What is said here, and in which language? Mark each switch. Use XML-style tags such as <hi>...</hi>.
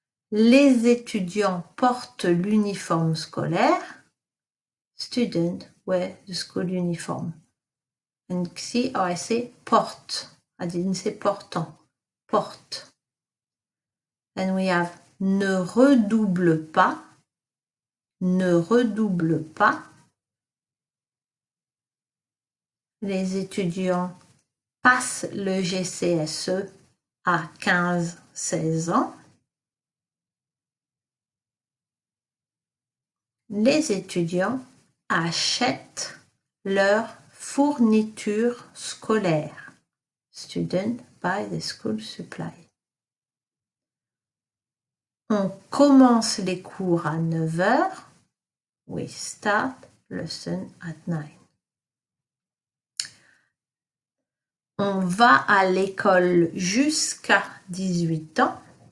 <fr>Les étudiants portent l'uniforme scolaire.</fr> <en>Students wear the school uniform. And see how I say porte. I didn't say portant. Porte. And we have</en> <fr>ne redouble pas. Ne redouble pas. Les étudiants passent le GCSE à 15-16 ans. Les étudiants achètent leur fourniture scolaire.</fr> <en>Students buy the school supply.</en> <fr>On commence les cours à 9 heures.</fr> <en>We start lesson at 9.</en> <fr>On va à l'école jusqu'à 18 ans.</fr>